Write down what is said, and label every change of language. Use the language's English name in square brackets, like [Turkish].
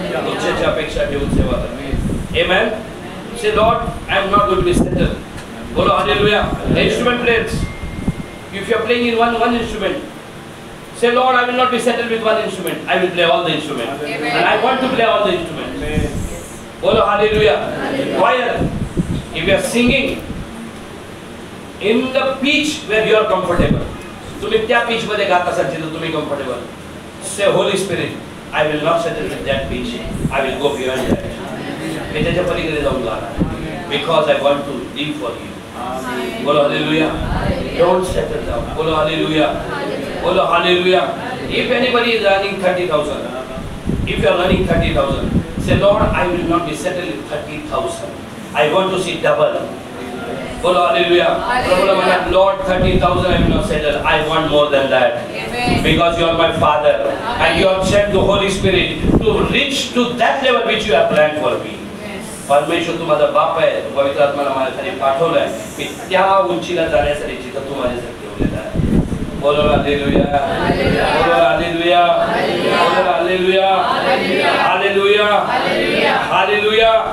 [Marathi] उच्चच्या अपेक्षा ठेवून सेवा करा. [English] Amen. Say Lord, I am not going to be settled. [Hindi] बोलो hallelujah. [English] The instrument players, if you are playing in one instrument, say Lord, I will not be settled with one instrument. I will play all the instruments. And I want to play all the instruments. [Hindi] बोलो hallelujah. [English] Choir, if you are singing in the pitch where you are comfortable, [Marathi] तुम्ही त्या pitch मध्ये गात असाल जिथे तुम्ही [English] comfortable. Say Holy Spirit, I will not settle with that pitch. I will go beyond that. [Marathi] मी त्याच्या पलीकडे जाऊन गाणार. [English] Because I want to live for you. [Hindi] बोलो हालेलुया. [English] Don't settle down. [Hindi] बोलो हालेलुया. बोलो hallelujah. [English] If anybody is earning 30,000, if you are earning 30,000, say Lord, I will not be settled with 30,000. I want to see double. [Hindi] बोलो hallelujah. [Marathi] प्रभुला म्हणा, [English] Lord, 30,000 I will not settle. I want more than that. Because you are my Father and you have sent the Holy Spirit to reach to that level which you have planned for me. [Marathi] परमेश्वर तू माझा बाप आहे. पवित्र आत्म्याला माझ्यासाठी पाठवलंय. मी त्या उंचीला जाण्यासाठी जिथं तू माझ्यासाठी ठेवलेलं आहे. [Hindi] बोलो हालेलुया. बोलो हालेलुया. बोलो हालेलुया. हालेलुया. हालेलुया.